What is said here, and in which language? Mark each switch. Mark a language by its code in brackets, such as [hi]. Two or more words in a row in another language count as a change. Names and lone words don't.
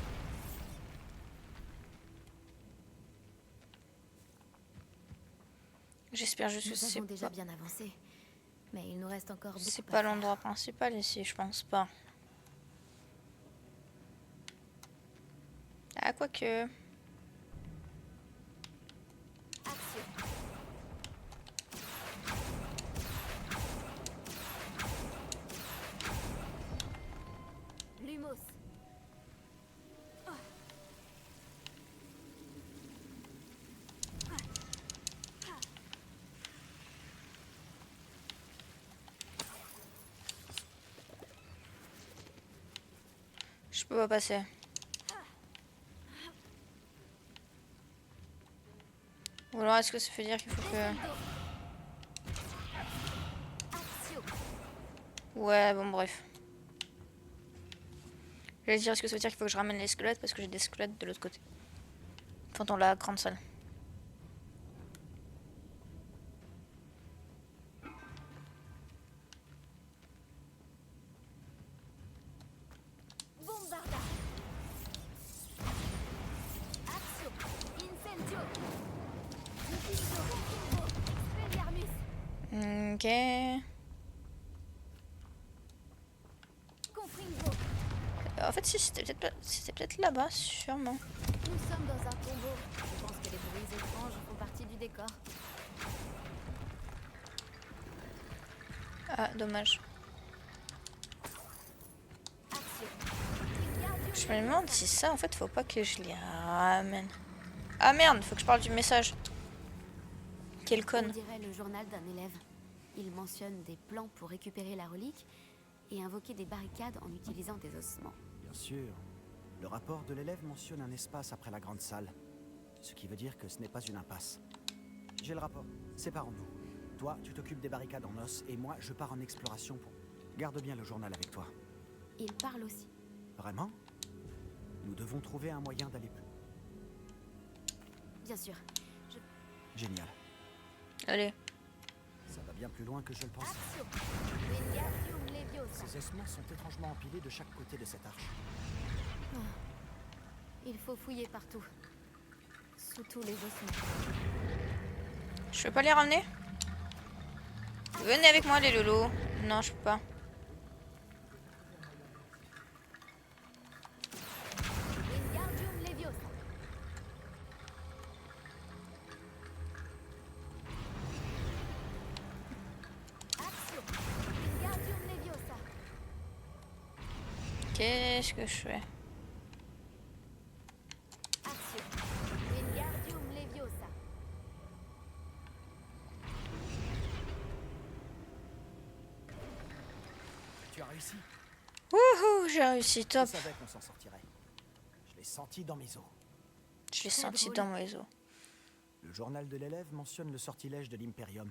[fr] J'espère juste que Nous c'est avons déjà pas... bien avancé. Mais il nous reste encore beaucoup C'est à pas faire. l'endroit principal ici, je pense pas. Ah, quoique... Accio. Lumos. Je peux pas passer. Ou alors est-ce que ça veut dire qu'il faut que... Accio. Ouais, bon, bref. J'allais dire, est-ce que ça veut dire qu'il faut que je ramène les squelettes parce que j'ai des squelettes de l'autre côté. Enfin, dans la grande salle. Bombarda. Accio. Incendio. Utilizzo. Expelliarmus. Ok. Confringo. En fait, si, c'était peut-être là-bas, sûrement. Nous sommes dans un tombeau. Je pense que les bruits étranges font partie du décor. Ah, dommage. Accio. Wingardium Je me demande si ça, en fait, faut pas que je les ramène. Ah merde, faut que je parle du message. Quel On conne. dirait le journal d'un élève. Il mentionne des plans pour récupérer la relique et invoquer des barricades en utilisant des ossements. Bien sûr. Le rapport de l'élève mentionne un espace après la grande salle. Ce qui veut dire que ce n'est pas une impasse. J'ai le rapport. Séparons-nous. Toi, tu t'occupes des barricades en os et moi, je pars en exploration pour... Garde bien le journal avec toi. Il parle aussi. Vraiment? Nous devons trouver un moyen d'aller plus... Bien sûr. Génial. Allez. Ça va bien plus loin que je le pensais. Accio. Wingardium Leviosa. Ces ossements sont étrangement empilés de chaque côté de cette arche. Il faut fouiller partout. Sous tous les ossements. Je peux pas les ramener? Venez avec moi, les loulous. Non, je peux pas. Wingardium Leviosa. Accio. Wingardium Leviosa. Qu'est-ce que je fais? Accio. Wingardium Leviosa. Tu as réussi? Wouhou, j'ai réussi, Je top. savais qu'on s'en sortirait. Je l'ai senti dans mes os. Je l'ai Très senti drôle. dans mes os. Le journal de l'élève mentionne le sortilège de l'Imperium.